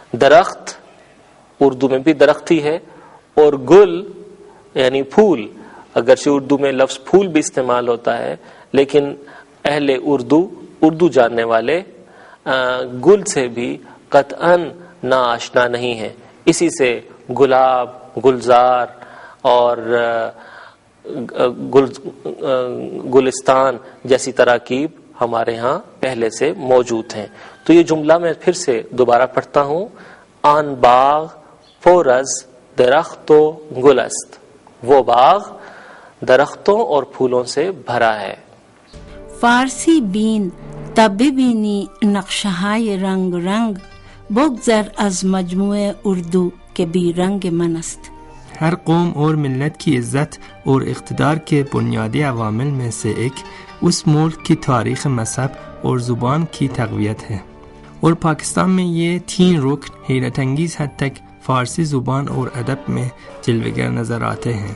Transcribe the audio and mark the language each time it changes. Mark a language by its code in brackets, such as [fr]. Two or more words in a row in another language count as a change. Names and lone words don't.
[ur] درخت اردو میں بھی درخت ہی ہے، اور گل یعنی پھول، اگرچہ اردو میں لفظ پھول بھی استعمال ہوتا ہے، لیکن اہل اردو جاننے والے گل سے بھی قطعاً ناآشنا نہیں ہیں. اسی سے گلاب، گلزار اور گلستان جیسی تراکیب ہمارے ہاں پہلے سے موجود ہیں. تو یہ جملہ میں پھر سے دوبارہ پڑھتا ہوں. [fa] آن باغ پرز درخت و گل است، [ur] وہ باغ درختوں اور پھولوں سے بھرا ہے. [fa] فارسی بین تب ببینی نقشہائے رنگ رنگ، بگذر از مجموع اردو کے بی رنگ من است. [ur] ہر قوم اور ملت کی عزت اور اقتدار کے بنیادی عوامل میں سے ایک اس ملک کی تاریخ، مذہب اور زبان کی تقویت ہے، اور پاکستان میں یہ تین رکن حیرت انگیز حد تک فارسی زبان اور ادب میں جلوگر نظر آتے ہیں.